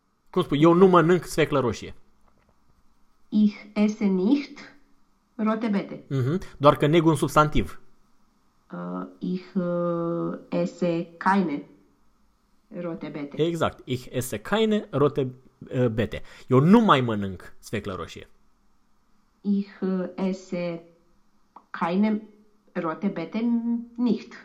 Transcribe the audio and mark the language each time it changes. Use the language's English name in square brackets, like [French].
[Romanian] Cum spui, eu nu mănânc sfeclă roșie. [German] Ich esse nicht rote Bete. [Romanian] Doar că neg un substantiv. [German] Ich esse keine rote Bete. [Romanian] Exact. [German] Ich esse keine rote Bete. [Romanian] Eu nu mai mănânc sfeclă roșie. [German] Ich esse keine rote Bete nicht.